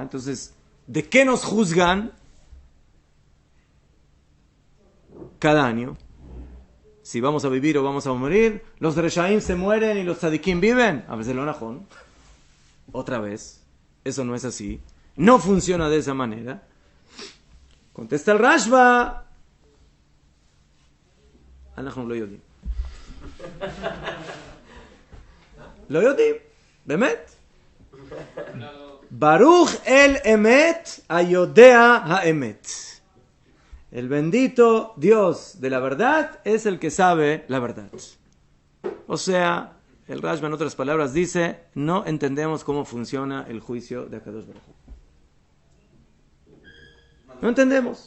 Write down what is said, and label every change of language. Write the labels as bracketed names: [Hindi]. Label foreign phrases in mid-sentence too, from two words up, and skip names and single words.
[Spanish] Entonces, ¿de qué nos juzgan cada año? Si vamos a vivir o vamos a morir. ¿Los Reshaim se mueren y los Tzadikim viven? A veces [Hebrew] לא נכון. [Spanish] Otra vez. Eso no es así. No funciona de esa manera. Contesta el Rashba. [Hebrew] אנחנו לא יודעים. לא יודעים. באמת. ברוך אל אמת היודע האמת. [Spanish] El bendito Dios de la verdad es el que sabe la verdad. O sea, el Rashba en otras palabras dice, no entendemos cómo funciona el juicio de Akadosh Baruj Hu. No entendemos.